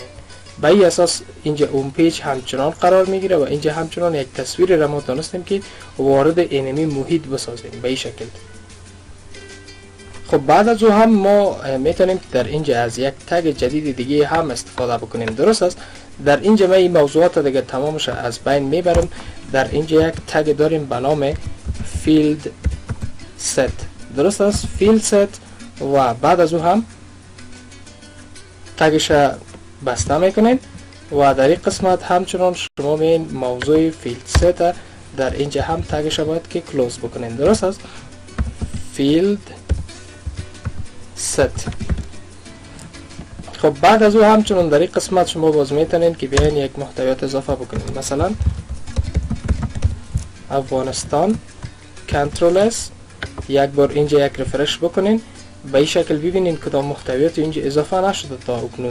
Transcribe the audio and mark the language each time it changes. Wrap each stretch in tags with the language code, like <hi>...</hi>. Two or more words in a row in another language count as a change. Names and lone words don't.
<fa>به این اساس اینجا</fa> <en>home page</en> <fa>همچنان قرار میگیره و اینجا همچنان یک تصویر را ما تونستیم که وارد اینمی محیط بسازیم به این شکل. خب بعد از او هم ما میتونیم در اینجا از یک تگ جدید دیگه هم استفاده بکنیم. درست است. در اینجا ما این موضوعات دیگه تمامش از بین میبرم. در اینجا یک تگ داریم به نام</fa> <en>field set.</en> <fa>درست است.</fa> <en>field set</en> <fa>و بعد از او هم تگش بسته میکنین و در این قسمت همچنان شما میین موضوع</fa> <en>field set</en> <fa>در اینجا هم تگش باید که کلوز بکنین. درست است.</fa> <en>field set.</en> <fa>خب بعد از او همچنان در این قسمت شما باز میتونین که بیاین یک محتویات اضافه بکنین. مثلا افغانستان</fa> <en>control S.</en> <fa>یک بار اینجا یک رفرش بکنین. به این شکل ببینین کدام محتویات اینجا اضافه نشده تا اکنون.</fa>